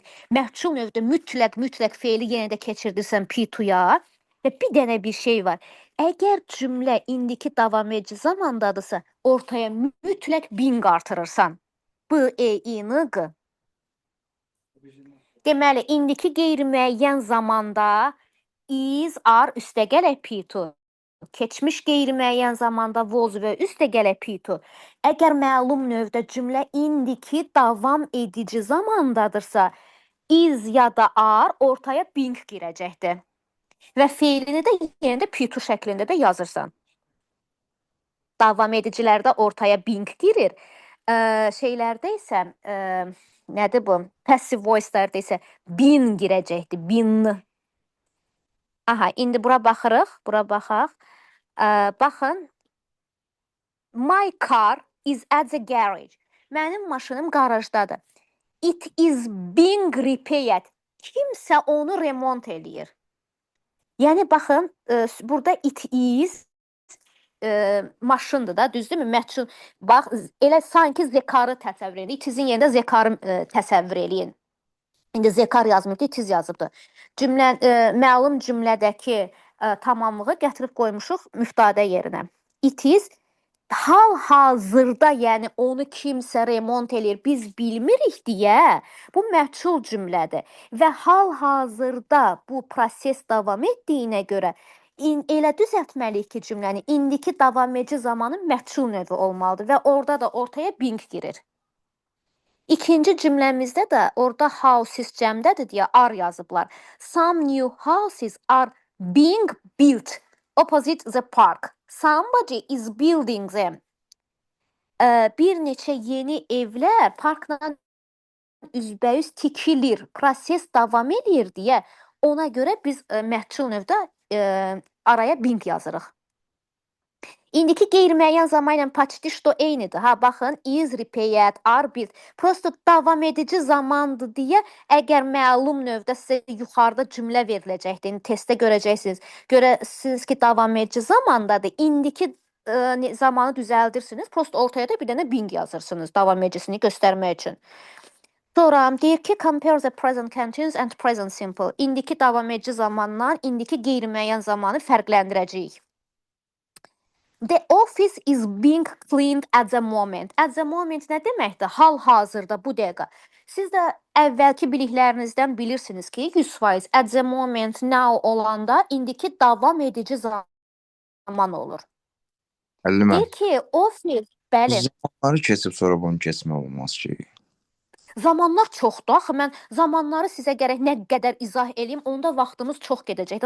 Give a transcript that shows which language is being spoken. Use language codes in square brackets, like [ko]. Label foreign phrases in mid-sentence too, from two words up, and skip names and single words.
[az] Məchul növdə mütləq feili yenə də keçirdirsən P2-ya. Və bir dənə bir şey var. Əgər cümlə indiki davam edici zamandadırsa, ortaya mütləq being artırırsan. [en] B-E-I-N-G. [az] Deməli, indiki qeyri-müəyyən zamanda [en] is, are, [az] üstə gələk P2. Keçmiş qeyri-müəyyən zamanda was və üstə gələk P2. Əgər məlum növdə cümlə indiki davam edici zamandadırsa, is ya da are ortaya being girəcəkdir. Və feilini də yenə də P2 şəklində də yazırsan. Davam edicilərdə ortaya being girir. Şeylərdə isə, nədir bu? [en] Passive voice- [az] lərdə isə been girəcəkdir, been. Aha, indi bura baxırıq, bura baxaq. Baxın, [en] my car is at the garage. [az] Mənim maşınım qarajdadır. [en] It is being repaired. [az] kimsə onu remont eləyir. Yəni baxın, burada [en] it is [az] maşındır da, düzdürmü? Məchul. Bax, elə sanki zekarı təsəvvür edin. [en] It isin [az] yerində zekarı təsəvvür eləyin. İndi zekar yazmır, [en] it is [az] yazıbdı. Məlum cümlədəki tamamlığı gətirib qoymuşuq müftadə yerinə. [en] It is [az] hal-hazırda, yəni onu kimsə remont eləyir, biz bilmirik deyə bu məchul cümlədir və hal-hazırda bu proses davam etdiyinə görə elə düzəltməliyik ki, cümləni indiki davam edici zamanın məchul növü olmalıdır və orada da ortaya being girir. İkinci cümləmizdə də orada houses cəmdədir deyə are yazıblar. [en] Some new houses are being built opposite the park. Somebody is building them. [az] Bir neçə yeni evlər parkla üzbəüz tikilir, proses davam edir deyə ona görə biz məchul növdə araya being yazırıq. İndiki qeyri-müəyyən zaman ilə [ru] почти что [az] eynidir. Ha, baxın, [en] is, repaired, are built. [az] Prosto davam edici zamandır deyə əgər məlum növdə sizə yuxarıda cümlə veriləcəkdir. İndi testdə görəcəksiniz. Görəsiniz ki, davam edici zamandadır. İndiki zamanı düzəldirsiniz. Prosto ortaya da bir dənə being yazırsınız davam edicisini göstərmək üçün. Sonra deyir ki, [en] compare the present continuous and present simple. [az] İndiki davam edici zamanla indiki qeyri-müəyyən zamanı fərqləndirəcəyik. [en] The office is being cleaned at the moment. At the moment [az] nə deməkdir? Hal-hazırda, bu dəqiqə. Siz də əvvəlki biliklərinizdən bilirsiniz ki, 100% [en] at the moment, now [az] olanda indiki davam edici zaman olur. Müəllimə, Deyir ki, office, bəli. zamanları keçib sonra bunu keçmək olmaz ki. Zamanlar çoxdur. Axı mən zamanları sizə gərək nə qədər izah eləyim, onda vaxtımız çox gedəcəkdir.